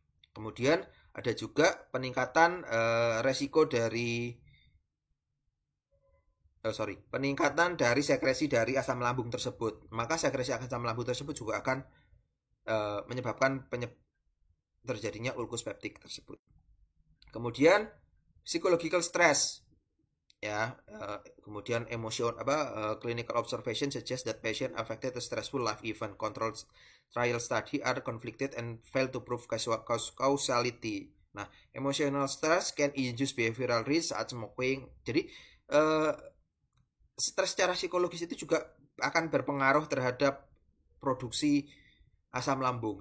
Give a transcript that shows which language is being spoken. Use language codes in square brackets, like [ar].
[id] Kemudian ada juga peningkatan resiko dari peningkatan dari sekresi dari asam lambung tersebut. Maka sekresi asam lambung tersebut juga akan menyebabkan terjadinya ulkus peptik tersebut. [en] Kemudian psychological stress, ya. Kemudian clinical observation suggest that patient affected a stressful life event. Controlled trial study are conflicted and fail to prove causality. Nah, emotional stress can induce behavioral risk saat smoking. [id] Jadi stres secara psikologis itu juga akan berpengaruh terhadap produksi asam lambung.